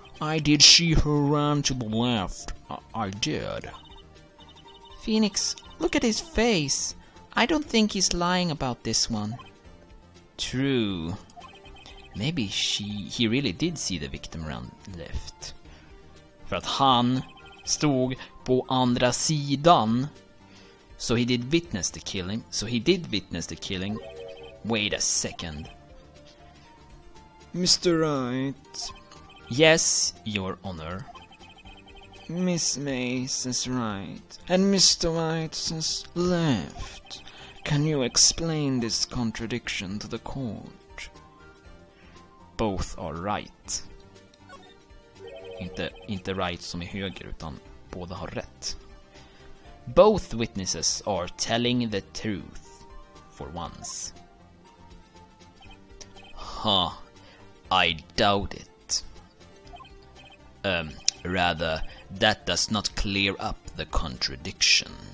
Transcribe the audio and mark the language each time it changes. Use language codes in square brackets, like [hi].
[en] I did see her run to the left. I did. Phoenix, look at his face. I don't think he's lying about this one. True. Maybe he really did see the victim run left. [sv] För att han stod på andra sidan. [en] So he did witness the killing. Wait a second. Mr. Wright, Yes, Your Honor. Miss May says right, and Mr. White says left. Can you explain this contradiction to the court? Both are right. [sv] Inte right som i höger, utan båda har rätt. [en] Both witnesses are telling the truth for once. Huh, I doubt it. Rather, that does not clear up the contradiction.